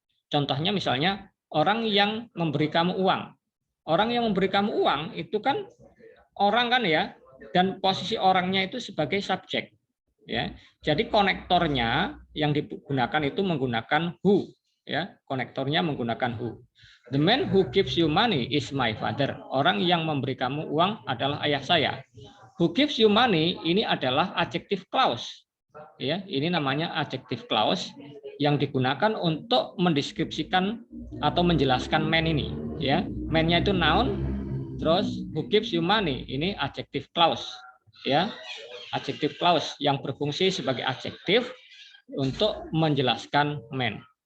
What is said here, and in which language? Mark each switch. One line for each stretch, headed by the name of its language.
Indonesian: Contohnya misalnya orang yang memberi kamu uang. Orang yang memberi kamu uang itu kan orang kan ya, dan posisi orangnya itu sebagai subjek, ya. Jadi konektornya yang digunakan itu menggunakan who, ya. Konektornya menggunakan who.
English: The man who gives you money is my father.
Indonesian: Orang yang memberi kamu uang adalah ayah saya.
English: Who gives you money
Indonesian: ini adalah adjective clause, ya. Ini namanya adjective clause yang digunakan untuk mendeskripsikan atau menjelaskan man ini, ya. Man-nya itu noun. Terus
English: who gives you money
Indonesian: ini adjective clause, ya, adjective clause yang berfungsi sebagai adjektif untuk menjelaskan man.